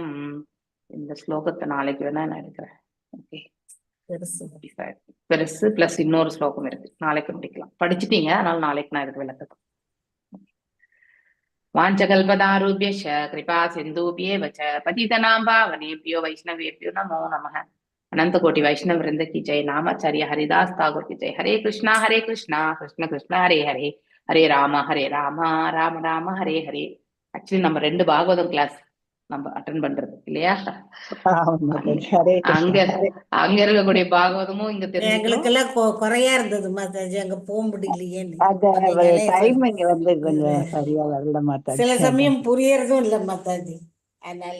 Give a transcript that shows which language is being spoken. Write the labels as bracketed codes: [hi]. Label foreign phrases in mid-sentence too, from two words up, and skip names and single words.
[ta] இந்த ஸ்லோகத்தை நாளைக்கு வேணா நான் எடுக்கிறேன். ஓகே, பெருசு பிளஸ் இன்னொரு ஸ்லோகம் இருக்கு, நாளைக்கு முடிக்கலாம். படிச்சுட்டீங்க, அதனால நாளைக்கு நான் இதுக்கு விளக்கத்தை. [sa] वाञ्छाकल्पतरुभ्यश्च कृपा सिन्धुभ्यएव च पतितानां पावनेभ्यो वैष्णवेभ्यो नमो नमः. [hi] अनंत कोटि वैष्णव वृंद की जय. नामाचार्य हरिदास ठाकुर की जय. हरे कृष्णा कृष्ण कृष्ण हरे हरे, हरे राम राम राम हरे हरे. [ta] ஆக்சுவலி நம்ம 2 பாகவதம் கிளாஸ் நம்ம அட்டெண்ட் பண்றது இல்லையா? அங்க இருக்கக்கூடிய பாகவதமும் இங்க தெரியும். எங்களுக்கு எல்லாம் குறையா இருந்தது மாதாஜி, அங்க போக முடியலையே. சில சமயம் புரியறதும் இல்ல மாதாஜி, அதனால